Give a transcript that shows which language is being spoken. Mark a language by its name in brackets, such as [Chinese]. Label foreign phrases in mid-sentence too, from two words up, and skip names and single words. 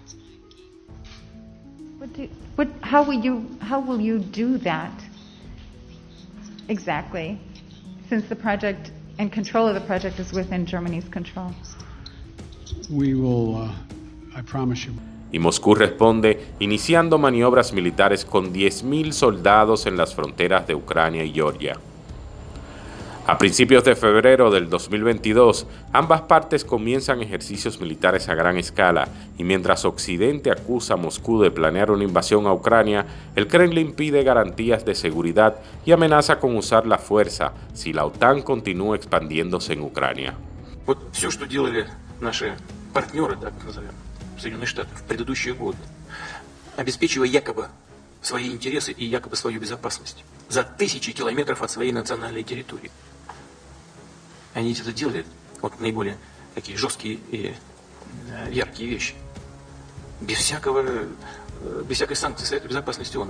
[English] How will you do that exactly, since the project and control of the project is within Germany's control? We will, I promise you. [Spanish] Y Moscú responde iniciando maniobras militares con 10.000 soldados en las fronteras de Ucrania y Georgia. A principios de febrero del 2022, ambas partes comienzan ejercicios militares a gran escala, y mientras Occidente acusa a Moscú de planear una invasión a Ucrania, el Kremlin pide garantías de seguridad y amenaza con usar la fuerza si la OTAN continúa expandiéndose en Ucrania. [Russian] Вот все, что делали наши партнеры, так назовем, Соединенные Штаты, в предыдущие годы, обеспечивая якобы свои интересы и якобы свою безопасность за тысячи километров от своей национальной территории. Они это делали, вот наиболее такие жесткие и яркие вещи, без всякой санкции Совета Безопасности ООН.